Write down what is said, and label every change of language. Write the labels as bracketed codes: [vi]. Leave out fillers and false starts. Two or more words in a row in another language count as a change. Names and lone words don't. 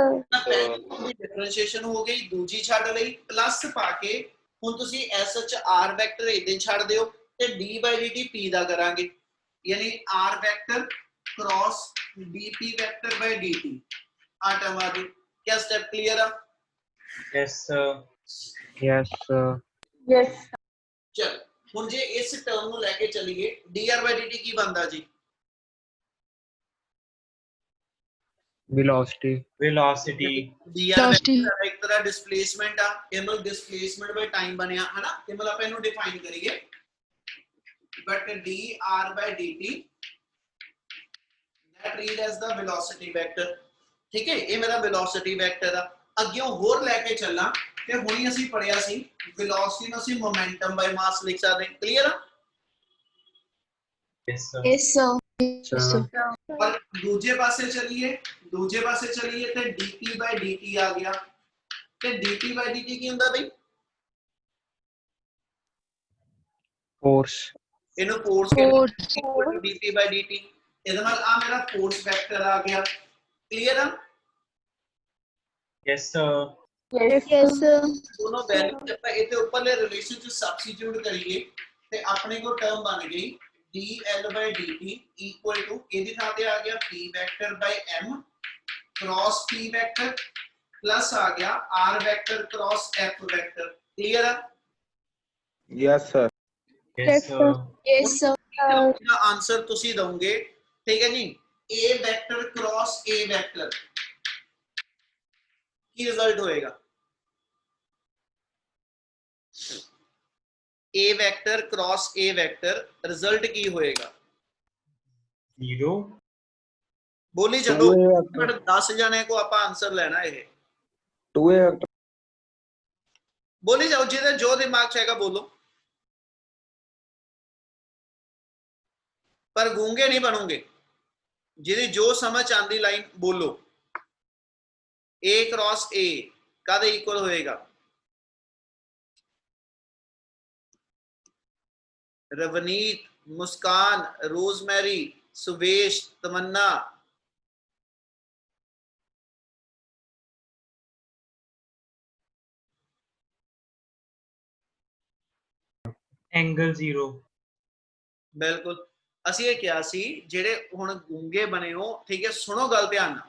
[pa] ਪਹਿਲੀ ਡਿਫਰੈਂਸ਼ੀਏਸ਼ਨ ਹੋ ਗਈ ਦੂਜੀ ਛੱਡ ਲਈ ਪਲੱਸ ਪਾ ਕੇ ਹੁਣ ਤੁਸੀਂ ਐਸਐਚ [en] r vector [pa] ਇਹਦੇ ਛੱਡ ਦਿਓ ਤੇ [en] d by dt p [pa] ਦਾ ਕਰਾਂਗੇ ਯਾਨੀ [en] r vector cross dp vector by dt [pa] ਆ ਟਰਮ ਆ ਗਈ ਕੀ [en] step clear [pa] ਆ [en] Yes, sir. Yes, sir. Yes. [pa] ਚਲ ਹੁਣ ਜੇ ਇਸ ਟਰਮ ਨੂੰ ਲੈ ਕੇ ਚੱਲੀਏ [en] dr by dt [pa] ਕੀ ਬਣਦਾ ਜੀ [en] velocity, velocity, dr Velocity. [pa] ਵੈਕਟਰ ਇੱਕ ਤਰ੍ਹਾਂ ਡਿਸਪਲੇਸਮੈਂਟ ਆ, ਇਹ ਮਤਲਬ [en] displacement by time [pa] ਬਣਿਆ ਹੈ ਨਾ, ਇਹ ਮਤਲਬ ਆਪਾਂ ਇਹਨੂੰ ਡਿਫਾਈਨ ਕਰੀਏ, [en] but dr by dt that read as the velocity vector। [pa] ਠੀਕ ਹੈ, ਇਹ ਮੇਰਾ [en] velocity vector [pa] ਆ। ਅੱਗੇ ਹੋਰ ਲੈ ਕੇ ਚੱਲਾਂ ਤੇ ਹੁਣੀ ਅਸੀਂ ਪੜਿਆ ਸੀ velocity ਨੂੰ ਅਸੀਂ [en] momentum by mass [pa] ਲਿਖ ਸਕਦੇ ਹਾਂ, ਕਲੀਅਰ ਆ? [en] yes sir, Yes, sir. sir, [pa] ਪਰ ਦੂਜੇ ਪਾਸੇ ਚਲੀਏ ਤੇ [en] dt by dt [pa] ਆ ਗਿਆ, ਤੇ [en] dt by dt [pa] ਕੀ ਹੁੰਦਾ ਬਈ? [en] force, [pa] ਇਹਨੂੰ ਫੋਰਸ [en] Force. dt by dt, [pa] ਇਹਦੇ ਨਾਲ ਆ ਮੇਰਾ [en] force vector [pa] ਆ ਗਿਆ, ਕਲੀਅਰ ਆ? [en] yes sir, Yes, sir. [pa] दोनों वैल्यू ਆਪਾਂ ਇਹਦੇ ਉੱਪਰਲੇ ਰਿਲੇਸ਼ਨ ਚ ਸਬਸਟੀਟਿਊਟ ਕਰੀਏ ਤੇ ਆਪਣੇ ਕੋਲ ਟਰਮ ਬਣ ਗਈ [en] dl by dt equal to [pa] ਇਹਦੀ ਥਾਂ ਤੇ ਆ ਗਿਆ [en] p vector by m cross p vector plus ਆ ਗਿਆ r vector cross f vector, [pa] ਕਲੀਅਰ ਆ? [en] Yes, sir. yes sir, Yes, sir. [pa] ਇਹਦਾ ਆਨਸਰ ਤੁਸੀਂ ਦੋਗੇ, ਠੀਕ ਹੈ ਜੀ। [en] a vector cross a vector [pa] ਕੀ ਰਿਜ਼ਲਟ ਹੋਏਗਾ? [en] a vector cross a vector [pa] ਰਿਜ਼ਲਟ ਕੀ ਹੋਏਗਾ? [en] zero, [pa] ਬੋਲੀ ਚੱਲੋ, [en] 2a vector, [pa] ਬਟ 10 ਜਣੇ ਕੋ ਆਪਾਂ ਆਨਸਰ ਲੈਣਾ ਇਹ, [en] 2a vector, [pa] ਬੋਲੀ ਜਾਓ, ਜਿਹਦੇ ਜੋ ਦਿਮਾਗ ਚ ਹੈਗਾ ਬੋਲੋ, ਪਰ ਗੂੰਗੇ ਨਹੀਂ ਬਣੋਗੇ, ਜਿਹਦੀ ਜੋ ਸਮਝ ਆਂਦੀ ਲਾਈਨ ਬੋਲੋ। [en] a cross a [pa] ਕਾਦੇ ਇਕੁਅਲ ਹੋਏਗਾ? रवनीत, मुस्कान, रोजमेरी, सुवेश, तमन्ना, [en] angle zero, [pa] बिल्कुल। ਅਸੀਂ ਇਹ ਕਿਹਾ ਸੀ ਜਿਹੜੇ ਹੁਣ ਗੂੰਗੇ ਬਣੇ ਹੋ, ਠੀਕ ਹੈ, ਸੁਣੋ ਗੱਲ ਧਿਆਨ ਨਾਲ।